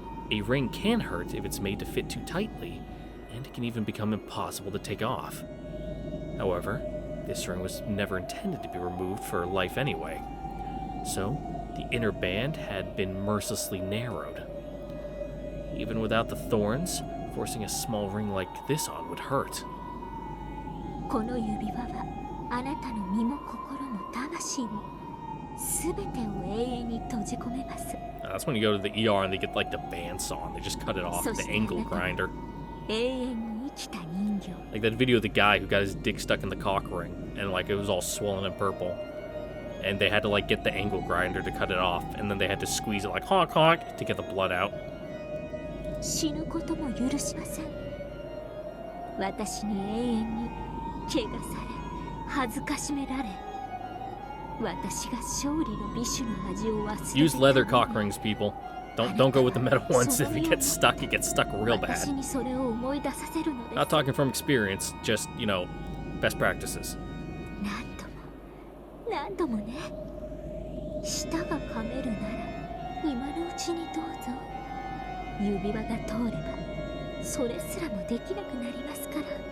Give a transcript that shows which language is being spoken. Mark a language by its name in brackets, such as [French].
[English] A ring can hurt if it's made to fit too tightly, and it can even become impossible to take off. However, this ring was never intended to be removed for life anyway, so the inner band had been mercilessly narrowed. Even without the thorns, forcing a small ring like this on would hurt. [Japanese] この指輪はあなたの身も心も魂も全てを永遠に閉じ込めます。 [English] That's when you go to the ER and they get like the bandsaw and they just cut it off with the angle grinder. [Japanese] 永遠に生きた人形。 [English] Like that video of the guy who got his dick stuck in the cock ring and like it was all swollen and purple. And they had to like get the angle grinder to cut it off, and then they had to squeeze it like honk honk to get the blood out. [Japanese] 死ぬことも許しません。私に永遠に怪我され、恥ずかしめられ、私が勝利の美酒の味を忘れて。 [English] Use leather cock rings, people. Don't go with the metal ones. If it gets stuck real bad. [Japanese] 私にそれを思い出させるのです。 [English] Not talking from experience, just, you know, best practices. [Japanese] 何度もね。舌が噛めるなら今のうちにどうぞ。指輪が通ればそれすらもできなくなりますから。